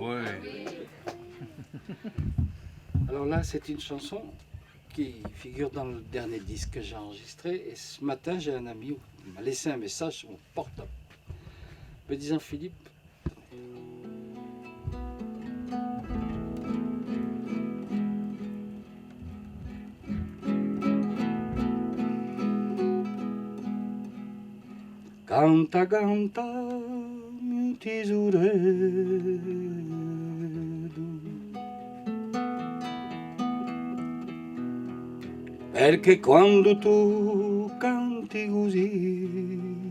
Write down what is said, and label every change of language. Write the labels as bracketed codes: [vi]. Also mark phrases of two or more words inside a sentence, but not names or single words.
[fr] Ouais. Alors là, c'est une chanson qui figure dans le dernier disque que j'ai enregistré. Et ce matin, j'ai un ami qui m'a laissé un message sur mon portable, me disant: Philippe, [it] canta, canta, mio tesoreiro, perché quando tu canti così,